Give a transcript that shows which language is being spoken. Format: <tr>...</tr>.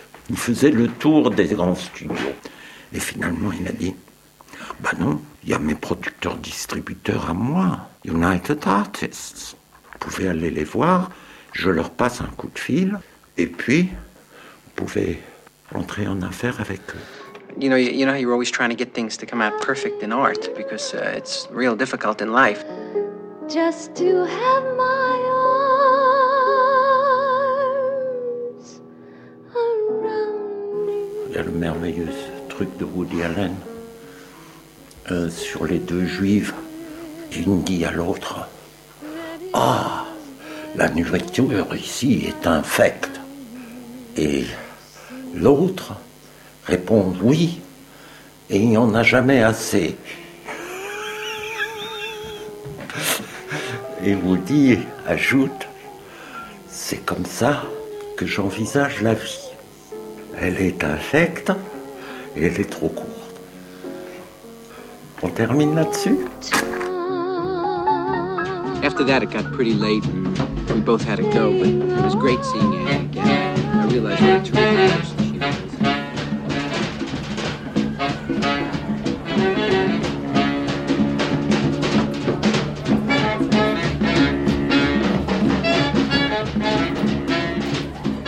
<fr>Il faisait le tour des grands studios. Et finalement, il a dit, ben non, il y a mes producteurs-distributeurs à moi, United Artists. Vous pouvez aller les voir, je leur passe un coup de fil, et puis, vous pouvez entrer en affaire avec eux.</fr> <en>You know how you're always trying to get things to come out perfect in art, because it's real difficult in life. Just to have my arms around me.</en> <fr>Il y a le merveilleux truc de Woody Allen. Sur les deux juives, l'une dit à l'autre, « Ah, la nourriture ici est infecte. » Et l'autre répond, « Oui, et il n'y en a jamais assez. » Et Woody ajoute, « C'est comme ça que j'envisage la vie. Elle est infecte et elle est trop courte. » On termine là-dessus.</fr> <en>After that, it got pretty late, and we both had to go. But it was great seeing Annie again. I realized what a terrific person she was.</en>